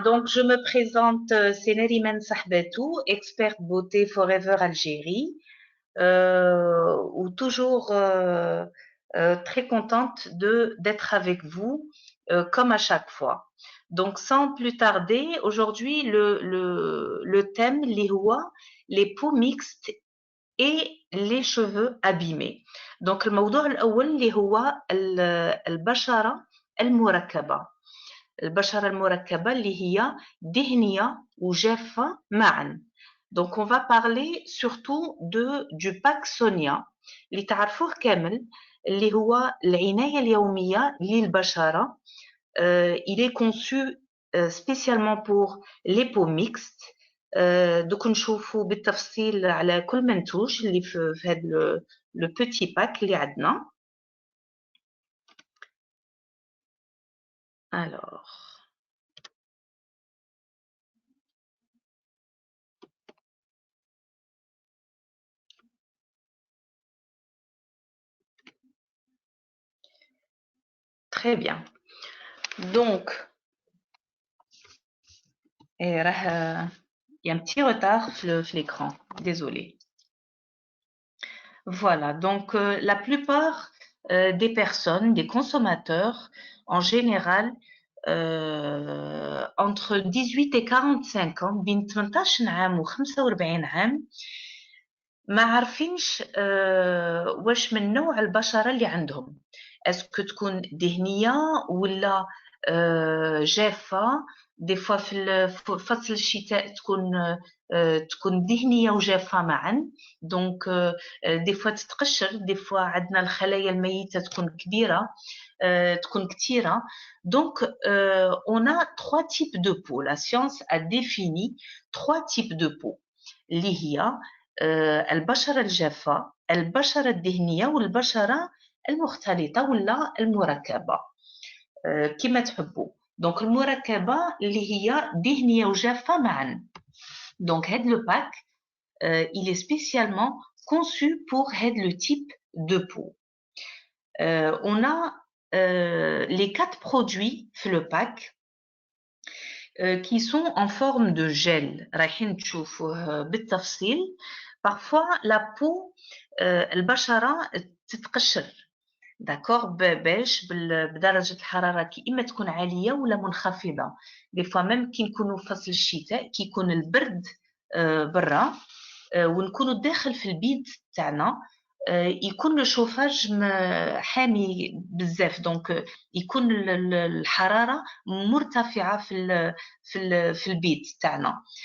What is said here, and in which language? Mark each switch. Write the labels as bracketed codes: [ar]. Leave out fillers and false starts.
[fr] Donc, je me présente, c'est Neriman Sahbatou, experte beauté Forever Algérie, ou toujours très contente d'être avec vous, comme à chaque fois. Donc, sans plus tarder, aujourd'hui, le thème, les peaux mixtes et les cheveux abîmés. [ar] Donc, الموضوع الأول اللي هو البشرة المركبة. البشرة المركبة اللي هي دهنية وجافة معا. [fr] Donc on va parler surtout du pack Sonia [ar] اللي تعرفوه كامل اللي هو العناية اليومية للبشرة. [fr] Il est conçu spécialement pour les peaux mixtes. [ar] دوك نشوفوا بالتفصيل على كل منتوج اللي في هذا [fr] le petit pack [ar] اللي عندنا. [fr] Alors très bien. Donc, il y a un petit retard sur l'écran, désolé. Voilà, donc la plupart des personnes, des consommateurs, en général, entre 18 et 45 ans, [ar] بين 18 عام و 45 عام، ما عارفينش واش من نوع البشرة اللي عندهم. اسكو تكون دهنية ولا جافة. دي فوا في فصل الشتاء تكون دهنية وجافة معا. دونك دي فوا تتقشر، دي فوا عندنا الخلايا الميتة تكون كبيرة، تكون كثيرة. [fr] Donc, on a trois types de peau. La science a défini trois types de peau. [ar] اللي هي البشرة الجافة، البشرة الدهنية، والبشرة المختلطة ولا المركبة، كما تحبوا. دونك المركبة اللي هي دهنية وجافة معا. دونك هاد لو باك [fr] il est spécialement conçu pour [ar] هاد [fr] le type de peau. On a les 4 produits في le pack qui sont en forme de gel. [ar] رايحين تشوفوه بالتفصيل. [fr] Parfois la peau [ar] البشرة تتقشر، داكوغ، باش بدرجة الحرارة كي إما تكون عالية ولا منخفضة. دي فوا ميم كي نكونوا في فصل الشتاء كي يكون البرد برا ونكونوا داخل في البيت تاعنا، يكون الشوفاج حامي بزاف، دونك يكون الحرارة مرتفعة في البيت تاعنا.